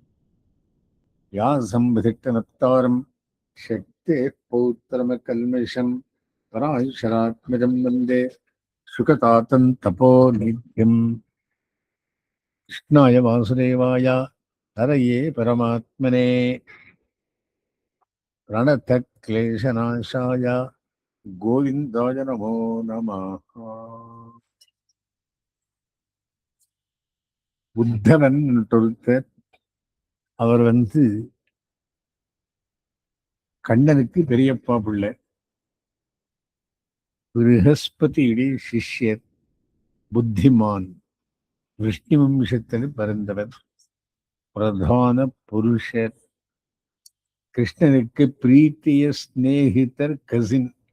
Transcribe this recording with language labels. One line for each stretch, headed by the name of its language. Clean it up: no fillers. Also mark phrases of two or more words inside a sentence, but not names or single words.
Sanskrit: व्यासं शक्तेः पौत्रमकल्मषं पराशरात्मजं वन्दे सुखतातं तपोनित्यम्। कृष्णाय वासुदेवाय हरये परमात्मने प्रणतक्लेशनाशाय गोविन्दाय नमो नमः।
Tamil: புத்தவன் ஒருத்தர், அவர் கண்ணனுக்கு பெரியப்பா பிள்ளை. ப்ரஹஸ்பதியுடைய சிஷ்யர், புத்திமான், விஷ்ணு வம்சத்தில் பிறந்தவர், பிரதான புருஷர், கிருஷ்ணனுக்கு பிரீத்திய ஸ்நேகிதர், கசின்.